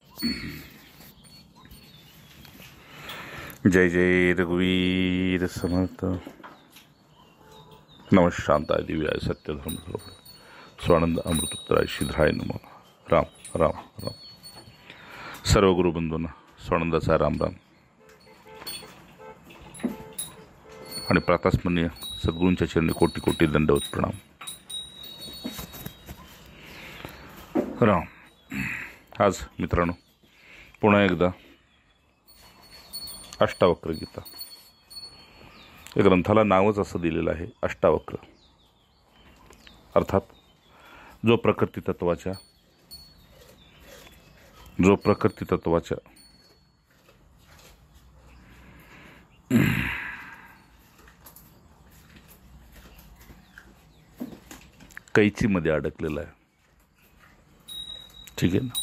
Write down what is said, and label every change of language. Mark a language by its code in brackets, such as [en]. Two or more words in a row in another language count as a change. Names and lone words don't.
[mr] जय जय रघुवीर समर्थ। [sa] नमः शांताय दिव्याय सत्यधर्म स्वानंद अमृतोत्तराय श्रीधराय नमः। [mr] राम राम राम। सर्व गुरुबंधूंना स्वानंदाचा राम राम आणि प्रातस्मरणीय सद्गुरूंच्या चरणी कोटी कोटी दंडवत प्रणाम। राम। आज मित्रांनो पुन्हा एकदा अष्टावक्र गीता या ग्रंथाला नावच असं दिलेलं आहे, अष्टावक्र। अर्थात जो प्रकृती तत्वाच्या कैचीमध्ये अडकलेला आहे, ठीक आहे ना।